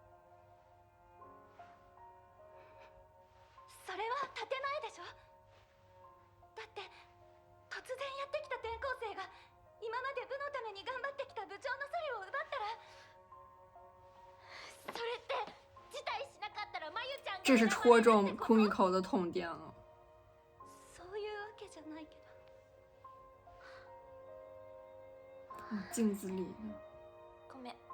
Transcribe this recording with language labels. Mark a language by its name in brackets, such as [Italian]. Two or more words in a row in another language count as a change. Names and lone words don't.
[Japanese] それは建前でしょ。だって突然やってきた転校生が今まで部のために頑張ってきた部長のソリを奪ったら、それって辞退しなかったらまゆちゃんが [Chinese] 这是戳中 Kumiko 的痛点了。 [Japanese] そういうわけじゃないけど。 [Chinese] 镜子里。 [Japanese] ごめん。